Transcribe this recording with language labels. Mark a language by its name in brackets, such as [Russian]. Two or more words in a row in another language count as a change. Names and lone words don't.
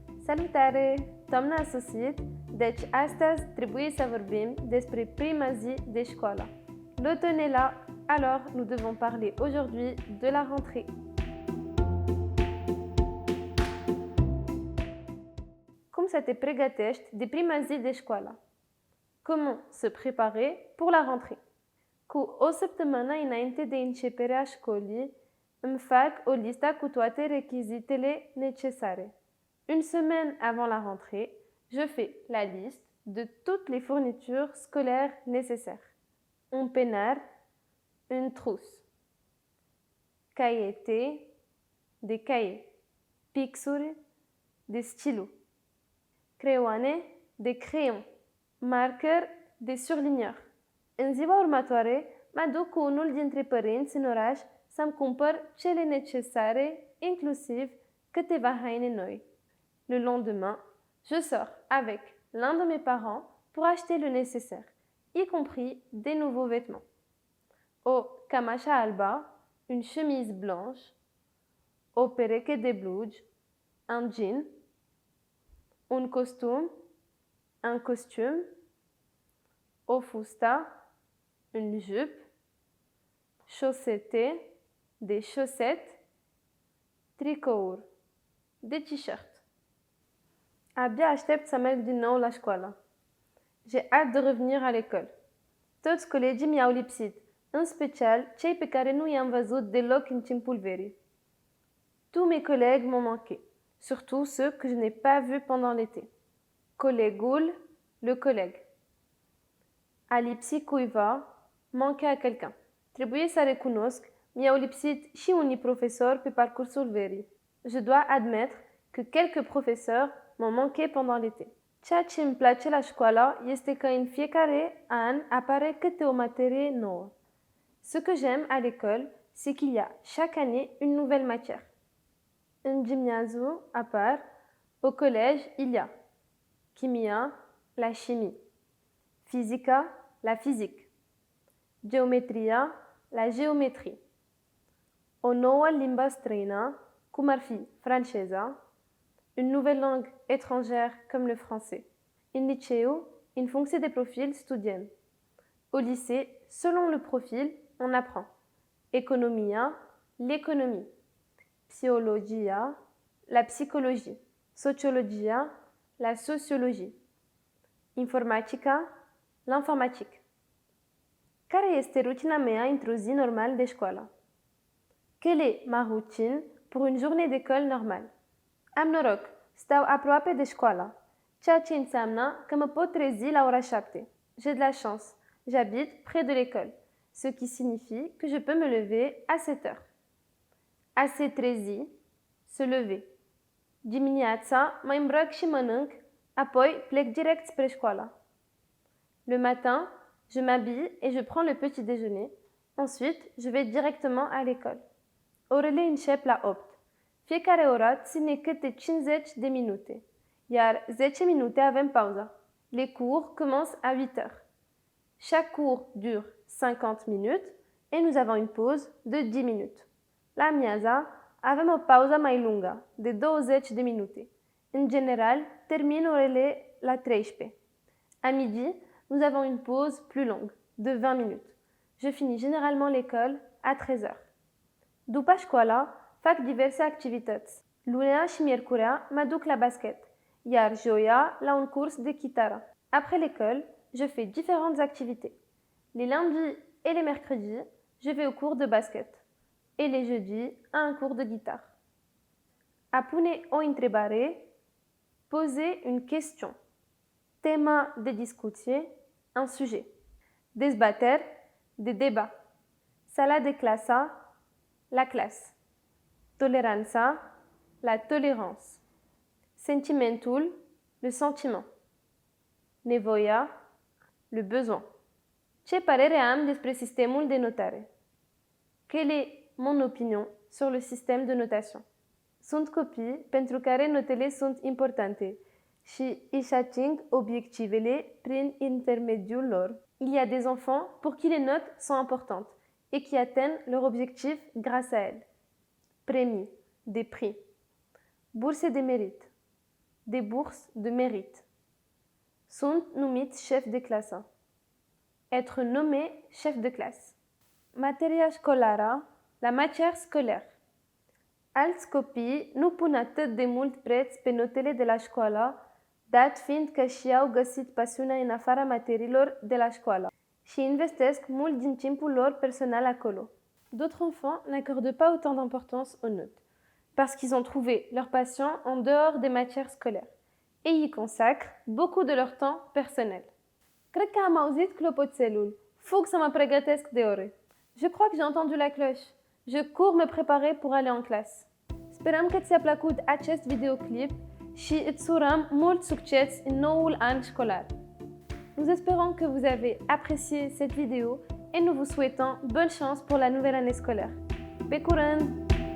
[Romanian] Salutare! Doamna Asusit, deci astăzi trebuie să vorbim despre prima zi de școală. [French] L'automne est là, alors nous devons parler aujourd'hui de la rentrée. [Romanian] Cum să te pregătești de prima zi de școală? [French] Comment se préparer pour la rentrée? [Romanian] Cu o săptămână înainte de începerea școlii, îmi fac o listă cu toate rechizitele necesare. [French] Une semaine avant la rentrée, je fais la liste de toutes les fournitures scolaires nécessaires. [Romanian] Un peinard, [French] une trousse, cahiers, des cahiers, pixuri, des stylos, creioane, des crayons, marker, des surligneurs. [Romanian] În ziua următoare, mă duc cu unul dintre părinți în oraș să-mi cumpăr cele necesare, inclusiv câteva haine noi. [French] Le lendemain, je sors avec l'un de mes parents pour acheter le nécessaire, y compris des nouveaux vêtements. [Romanian] O cămașă albă, [French] une chemise blanche, [Romanian] o pereche de blugi, [French] un jean, [Romanian] un costume, o fustă, [French] une jupe, chaussettes, des chaussettes, tricouri, des t-shirts. [Romanian] Abia aștept să merg din nou la școală. [French] J'ai hâte de revenir à l'école. [Romanian] Toți colegii mi-au lipsit, în special cei pe care nu i-am văzut deloc în timpul verii. [French] Tous mes collègues m'ont manqué, surtout ceux que je n'ai pas vus pendant l'été. [Romanian] Colegul, [French] le collègue. [Romanian] A lipsi cuiva, [French] manquer à quelqu'un. [Romanian] Trebuie să recunosc, mi-au lipsit și unii profesori pe parcursul verii. [French] Je dois admettre que quelques professeurs m'ont manqué pendant l'été. [Romanian] Ceea ce îmi place la școală este că în fiecare an apare câte o materie nouă. [French] Ce que j'aime à l'école, c'est qu'il y a chaque année une nouvelle matière. [Romanian] În gimnaziu apar, [French] au collège il y a chimia, la chimie, physica, la physique, geometria, la géométrie, [Romanian] o nouă limbă străină, cum ar fi franceza, [French] une nouvelle langue étrangère comme le français. [Romanian] În liceu, în funcție de profil, studiem. [French] Au lycée, selon le profil, on apprend. [Romanian] Economia, l'économie. Psihologia, [French] la psychologie. [Romanian] Sociologia, [French] la sociologie. [Romanian] Informatica, l'informatique. Care este rutina mea într-o zi normală de școală? [French] Quelle est ma routine pour une journée d'école normale? [Romanian] Am noroc, stau aproape de școală, ceea ce înseamnă că mă pot trezi la ora 7. [French] J'ai de la chance, j'habite près de l'école, ce qui signifie que je peux me lever à 7 heures. [Romanian] A se trezi, [French] se lever. [Romanian] Dimineața mă îmbrăc și mănânc, apoi plec direct spre școală. [French] Le matin, je m'habille et je prends le petit déjeuner. Ensuite, je vais directement à l'école. [Romanian] Orele încep la 8. Fiecare oră ține câte 50 de minute, iar 10 minute avem pauză. [French] Les cours commencent à 8 heures. Chaque cours dure 50 minutes et nous avons une pause de 10 minutes. [Romanian] La amiaza avem o pauză mai lungă, de 20 de minute. En general, termin orele la 13. [French] À midi, nous avons une pause plus longue, de 20 minutes. Je finis généralement l'école à 13 heures. [Romanian] După școală, fac diverse activități. Lunea și miercurea mă duc la basket, iar joia la un curs de chitară. [French] Après l'école, je fais différentes activités. Les lundis et les mercredis, je vais au cours de basket. Et les jeudis, à un cours de guitare. [Romanian] A pune o întrebare, [French] poser une question. [Romanian] Tema de discuție, [French] un sujet. [Romanian] Dezbateri, [French] de débat. [Romanian] Sala de clasă, [French] la classe. [Romanian] Toleranța, [French] la tolérance. [Romanian] Sentimentul, [French] le sentiment. [Romanian] Nevoia, [French] le besoin. [Romanian] Ce părere am despre sistemul de notare? [French] Quelle est mon opinion sur le système de notation? [Romanian] Sunt copii pentru care notele sunt importante și își ating obiectivele prin intermediul lor. [French] Il y a des enfants pour qui les notes sont importantes et qui atteignent leur objectif grâce à elles. Premii, des prix. Bourse de mérite. des bourses de mérite. [Romanian] Sunt numiți [French] chef de [Romanian] clasă. [French] Être nommé chef de classe. [Romanian] Materia școlară, [French] la matière scolaire. [Romanian] Alți copii nu pun atât de mult preț pe notele de la școală, dat fiind că și-au găsit pasiunea în afara materiilor de la școală și investesc mult din timpul lor personal acolo. [French] D'autres enfants n'accordent pas autant d'importance aux notes, parce qu'ils ont trouvé leur passion en dehors des matières scolaires et y consacrent beaucoup de leur temps personnel. [Romanian] Cred că am auzit clopoțelul. Fug să mă pregătesc de ore. [French] Je crois que j'ai entendu la cloche. Je cours me préparer pour aller en classe. [Romanian] Sperăm că ți-a plăcut acest videoclip și îți urăm mult succes în noul an școlar. [French] Nous espérons que vous avez apprécié cette vidéo et nous vous souhaitons bonne chance pour la nouvelle année scolaire. [Romanian] Pe curând!